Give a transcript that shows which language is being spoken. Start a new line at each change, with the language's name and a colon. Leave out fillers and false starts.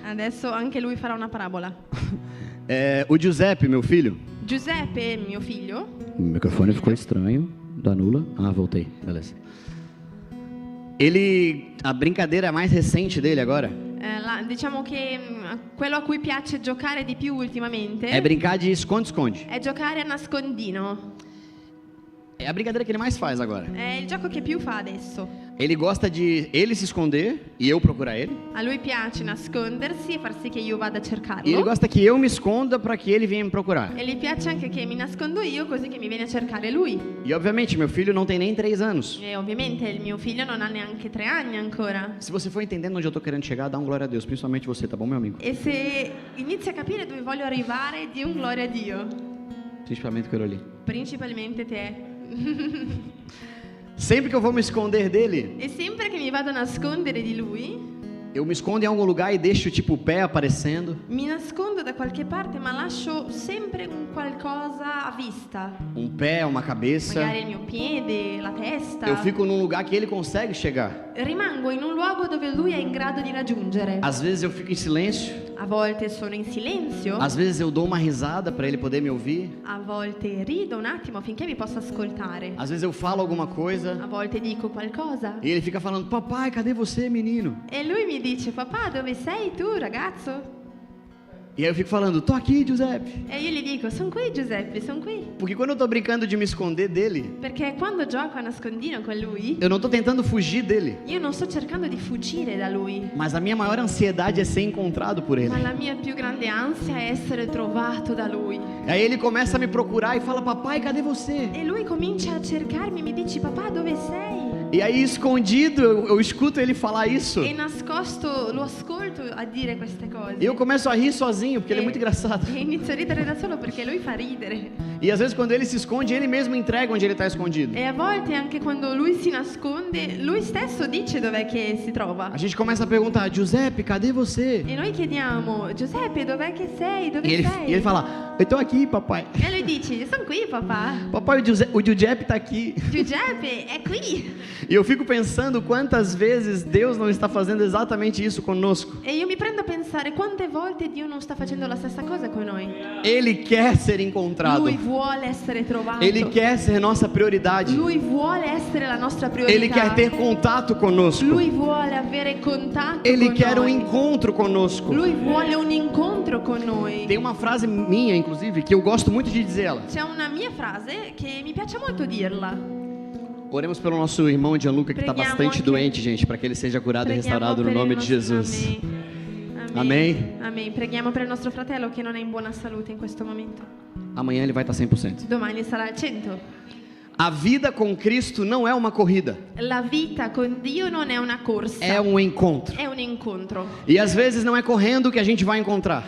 Italian: Adesso anche lui farà una parabola.
Portuguese: O Giuseppe, meu filho.
Italian: Giuseppe, mio figlio,
Portuguese: O microfone ficou estranho. Da nula. Ah, voltei. Beleza. A brincadeira mais recente dele agora
Italian: diciamo che quello a cui piace giocare di più ultimamente
Portuguese: é brincar de esconde-esconde.
Italian: è giocare a nascondino.
Portuguese: É a brincadeira que ele mais faz agora.
Italian: È il gioco che più fa adesso.
Portuguese: Ele gosta de ele se esconder e eu procurar ele.
Italian: A lui piace nascondersi e far sì che io vada a
Portuguese: E ele
Italian: cercarlo.
Portuguese: gosta que eu me esconda para que ele venha me procurar.
Italian: E gli piace anche che mi nascondo io così che mi viene a cercare lui.
Portuguese: E obviamente, meu filho não tem nem 3 anos.
Italian: E ovviamente il mio figlio non ha neanche 3 anni ancora.
Portuguese: Se você for entendendo onde eu tô querendo chegar, dá um glória a Deus, principalmente você, tá bom, meu amigo?
Italian: E se inizi a capire dove voglio arrivare, di un gloria a Dio. Principalmente quello lì. Principalmente te.
Portuguese: Sempre que eu vou me esconder dele,
Italian: E sempre che mi vado a nascondere di lui,
Portuguese: eu me escondo em algum lugar e deixo tipo o pé aparecendo,
Italian: mi nascondo da qualche parte, ma lascio sempre un qualcosa a vista.
Portuguese: pé, uma cabeça.
Italian: Magari il mio piede, la testa.
Portuguese: Eu fico num lugar que ele consegue chegar.
Italian: Rimango in un luogo dove lui è in grado di raggiungere.
Portuguese: Às vezes eu fico em silêncio,
Italian: A volte sono in silenzio,
Portuguese: às vezes eu dou uma risada para ele poder me ouvir,
Italian: a volte rido un attimo affinché mi possa ascoltare.
Portuguese: às vezes eu falo alguma coisa
Italian: A volte dico qualcosa
Portuguese: e ele fica falando: "Papai, cadê você, menino?"
Italian: e lui mi dice: papà, dove sei tu, ragazzo?
Portuguese: E aí eu fico falando: "Tô aqui, Giuseppe."
Italian: E io gli dico: sono qui, Giuseppe, sono qui.
Portuguese: Porque quando eu tô brincando de me esconder dele,
Italian: Perché quando gioco a nascondino con lui,
Portuguese: eu não tô tentando fugir dele,
Italian: io non sto cercando di fuggire da lui,
Portuguese: mas a minha maior ansiedade é ser encontrado por ele.
Italian: ma la mia più grande ansia è essere trovato da lui.
Portuguese: Aí ele começa a me procurar e fala: "Papai, cadê você?"
Italian: E lui comincia a cercarmi e mi dice: papà, dove sei?
Portuguese: E aí escondido eu escuto ele falar isso.
Italian: E nascosto lo ascolto a dire queste cose.
Portuguese: E eu começo a rir sozinho, porque ele é muito engraçado.
Italian: E inizio a ridere da solo perché lui fa ridere.
Portuguese: E às vezes quando ele se esconde, ele mesmo entrega onde ele está escondido.
Italian: E a volte anche quando lui si nasconde, lui stesso dice dov'è che si trova.
Portuguese: A gente começa a perguntar: "Giuseppe, cadê você?"
Italian: E noi chiediamo: Giuseppe, dov'è che sei? Dove
Portuguese: E
Italian: sei?
Portuguese: ele fala: "Eu tô aqui, papai."
Italian: E lui dice: sono qui, papà.
Portuguese: Papai, o Giuseppe tá aqui.
Italian: Giuseppe è qui.
Portuguese: E eu fico pensando quantas vezes Deus não está fazendo exatamente isso conosco.
Italian: E io mi prendo a pensare quante volte Dio non sta facendo la stessa cosa con noi.
Portuguese: Ele quer ser encontrado.
Italian: Lui vuole essere trovato.
Portuguese: Ele quer ser nossa prioridade.
Italian: Lui vuole essere la nostra priorità.
Portuguese: Ele quer ter contato conosco.
Italian: Lui vuole avere contatto
Portuguese: Ele
Italian: con
Portuguese: quer
Italian: noi.
Portuguese: encontro conosco.
Italian: Lui vuole un incontro con noi.
Portuguese: Tem uma frase minha, inclusive, que eu gosto muito de dizer ela.
Italian: C'è una mia frase che mi piace molto dirla.
Portuguese: Oremos pelo nosso irmão Gianluca, que está
Italian: Preghiamo
Portuguese: bastante
Italian: anche-
Portuguese: doente, gente, para que ele seja curado e
Italian: Preghiamo
Portuguese: restaurado no
Italian: per il
Portuguese: nome de
Italian: nostro-
Portuguese: Jesus. Amém. Amém. Amém.
Italian: Preghiamo per il nostro fratello che non è in buona salute in questo momento.
Portuguese: Amanhã ele vai estar 100%.
Italian: Domani sarà al 100.
Portuguese: A vida com Cristo não é uma corrida,
Italian: La vita con Dio non è una corsa,
Portuguese: é um encontro.
Italian: è un incontro.
Portuguese: E às vezes não é correndo que a gente vai encontrar,